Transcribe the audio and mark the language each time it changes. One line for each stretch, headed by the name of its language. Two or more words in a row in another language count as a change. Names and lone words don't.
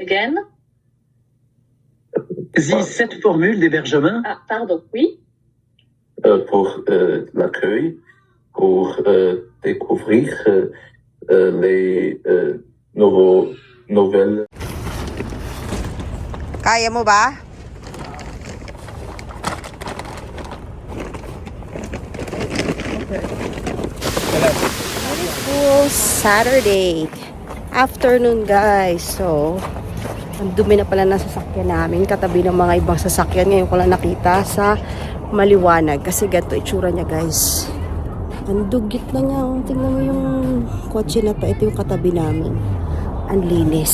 English: Again?
French: Sie cette formule d'hébergement? Ah, pardon, oui. Pour l'accueil, pour découvrir les nouvelles.
Filipino: Kaya mo ba?
English: Beautiful Saturday afternoon, guys.
Filipino: So, ang dumi na pala ng sasakyan namin. Katabi ng mga ibang sasakyan. Ngayon ko lang nakita sa maliwanag. Kasi ganito itsura niya, guys. Ang dugit na niya. Tingnan mo yung kotse na to. Ito yung katabi namin. Ang linis.